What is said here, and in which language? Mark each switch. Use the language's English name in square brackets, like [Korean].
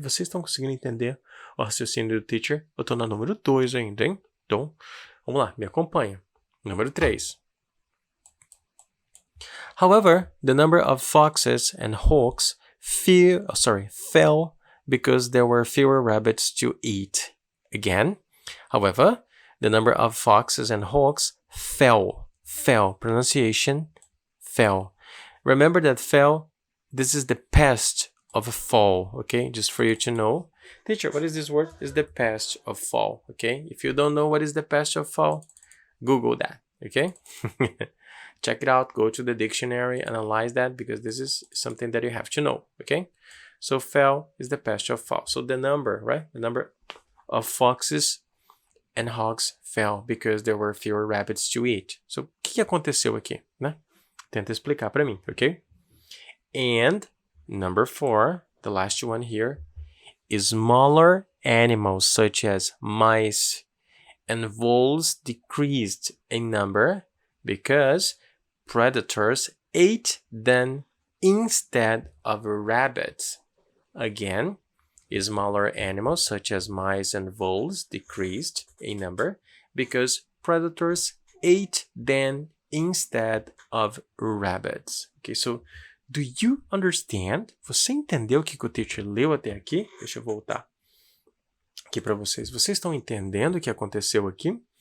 [Portuguese] Vocês estão conseguindo entender o raciocínio do teacher? Eu tô na número 2 ainda, hein? Então, vamos lá, me acompanha. Número 3. [English] However, the number of foxes and hawks fell because there were fewer rabbits to eat. Again, however, the number of foxes and hawks fell. Pronunciation, fell. Remember that fell, this is the past of fall, okay? Just for you to know. Teacher, what is this word? It's the past of fall, okay? If you don't know what is the past of fall, Google that, okay? Check it out, go to the dictionary, analyze that, because this is something that you have to know, okay? So fell is the past of fall. So the number, right? The number of foxes and hogs fell because there were fewer rabbits to eat. [Portuguese] So o que aconteceu aqui, né? Tenta explicar para mim, okay? [English] And number 4, the last one here, is smaller animals such as mice and voles decreased in number because predators ate them instead of rabbits. Again, smaller animals such as mice and voles decreased in number because predators ate them instead of rabbits. Okay, so do you understand? [Portuguese] Você entendeu o que o teacher leu até aqui? Deixa eu voltar aqui para vocês. Vocês estão entendendo o que aconteceu aqui?